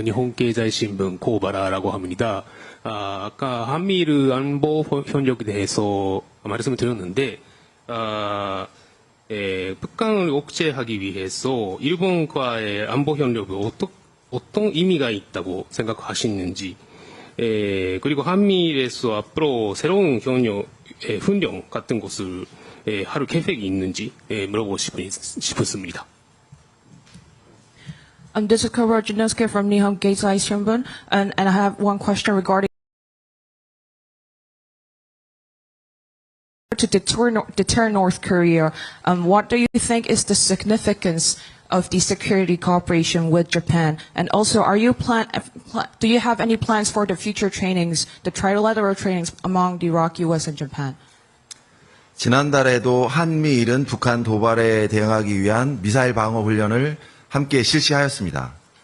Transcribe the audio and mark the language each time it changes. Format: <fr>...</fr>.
<ko>일본経済新聞 코바라라고 합니다. 아까 한미일 안보 협력에 대해서 말씀을 드렸는데, 북한을 억제하기 위해서 일본과의 안보 협력이 어떤 의미가 있다고 생각하시는지, 그리고 한미일에서 앞으로 새로운 훈련 같은 것을 할 계획이 있는지 물어보고 싶습니다.</ko> <en>This is Kobara Junosuke from Nihon Keizai Shimbun, and I have one question regarding to deter North Korea. What do you think is the significance of the security cooperation with Japan? And also, do you have any plans for the future trainings, the trilateral trainings among the ROC, US, and Japan?</en> <ko>지난달에도 한미일은 북한 도발에 대응하기 위한 미사일 방어 훈련을 함께 실시하였습니다.</ko>